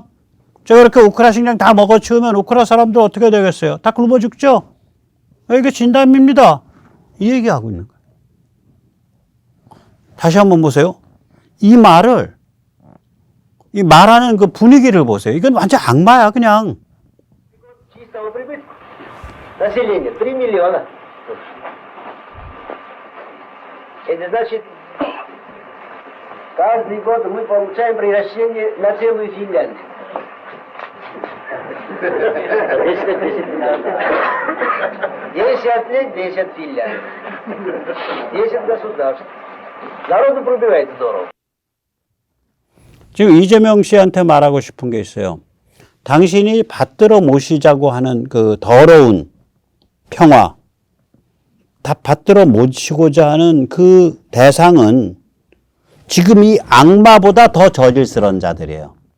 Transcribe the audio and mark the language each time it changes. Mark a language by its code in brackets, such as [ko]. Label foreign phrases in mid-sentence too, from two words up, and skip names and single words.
[ko] 제가 이렇게 우크라 식량 다 먹어치우면 우크라 사람들 어떻게 되겠어요? 다 굶어 죽죠? 이게 진담입니다. 이 얘기하고 있는 거예요. 다시 한번 보세요. 이 말하는 그 분위기를 보세요. 이건 완전 악마야, 그냥. [ru] Чистого прибытка населения 3 миллиона. Это значит, каждый год мы получаем приращение на целую Финляндию. 10 лет, 10 Финляндий. 10 государств. Народу пробивает здорово. [ko] 지금 이재명 씨한테 말하고 싶은 게 있어요. 당신이 받들어 모시자고 하는 그 더러운 평화, 다 받들어 모시고자 하는 그 대상은 지금 이 악마보다 더 저질스러운 자들이에요.